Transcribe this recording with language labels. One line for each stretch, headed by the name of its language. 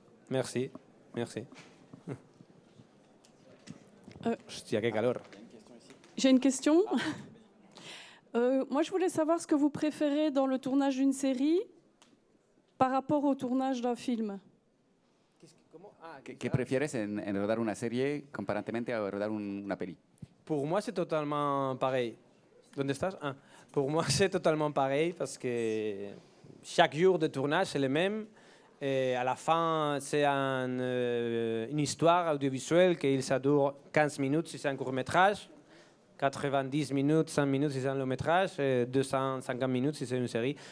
French: Merci, merci.
Spanish: Hostia, qué calor.
French: J'ai une question. Moi, je voulais savoir ce que vous préférez dans le tournage d'une série par rapport au tournage d'un film.
Spanish: ¿Qué prefieres en rodar una serie comparantemente a rodar una peli?
French: Pour moi, c'est totalement pareil.
Spanish: ¿Dónde estás?
French: Ah, pour moi, c'est totalement pareil parce que chaque jour de tournage, c'est le même. Et à la fin, c'est une histoire audiovisuelle qui ça dure 15 minutes si c'est un court-métrage, 90 minutes, 100 minutes si c'est un long-métrage, et 250 minutes si c'est une série.